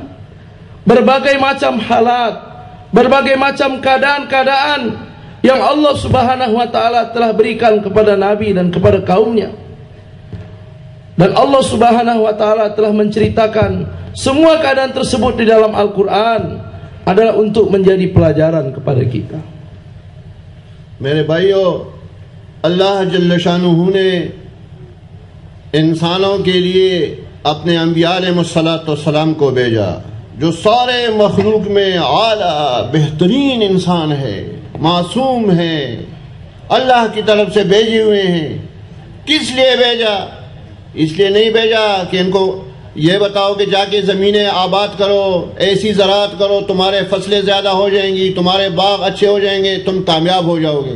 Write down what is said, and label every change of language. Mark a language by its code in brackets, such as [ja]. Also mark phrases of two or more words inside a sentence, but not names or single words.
[ms] Berbagai macam halat, berbagai macam keadaan-keadaan yang Allah [ar] سبحانه وتعالى [ms] telah berikan kepada Nabi dan kepada kaumnya. Dan Allah [ar] سبحانه وتعالى [ms] telah menceritakan semua keadaan tersebut di dalam Al-Quran adalah untuk menjadi pelajaran kepada kita. [ur] میرے بھائیو، اللہ [ar] جل شأنه [ur] نے انسانوں کے لیے اپنے انبیاء [ar] علیہ السلام [ur] کو بھیجا جو سارے مخلوق میں اعلیٰ بہترین انسان ہے، معصوم ہے، اللہ کی طرف سے بھیجے ہوئے ہیں. کس لیے بھیجا؟ اس لیے نہیں بھیجا کہ ان کو یہ بتاؤ کہ جا کے زمینیں آباد کرو، ایسی زراعت کرو، تمہارے فصلیں زیادہ ہو جائیں گی، تمہارے باغ اچھے ہو جائیں گے، تم کامیاب ہو جاؤ گے.